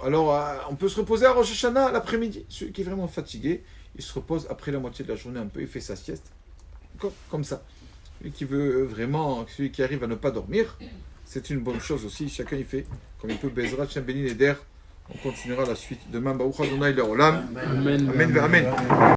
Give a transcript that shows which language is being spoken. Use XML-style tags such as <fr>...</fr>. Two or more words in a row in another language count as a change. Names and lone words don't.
<fr>Alors, on peut se reposer à Rosh Hashanah l'après-midi. Celui qui est vraiment fatigué, il se repose après la moitié de la journée un peu, il fait sa sieste. D'accord? Comme ça. Celui qui veut vraiment, celui qui arrive à ne pas dormir, c'est une bonne chose aussi. Chacun il fait comme il peut. Bezrat, Shem Beni Neder. On continuera la suite demain.</fr> <he>ברוך אדוני לעולם. Amen. Amen. Amen.</he>